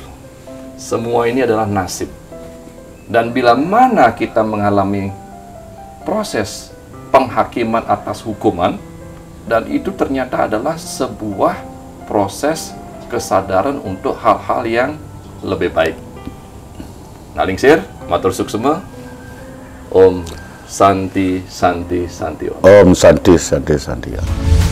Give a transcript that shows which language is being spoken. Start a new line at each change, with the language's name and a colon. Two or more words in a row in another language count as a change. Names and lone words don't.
Indonesian: Semua ini adalah nasib. Dan bila mana kita mengalami proses penghakiman atas hukuman, dan itu ternyata adalah sebuah proses kesadaran untuk hal-hal yang lebih baik.
Balinese: Nalingsir, matur suksema.
Sanskrit: Om Santi Santi Santi Om. Om Santi Santi Santi.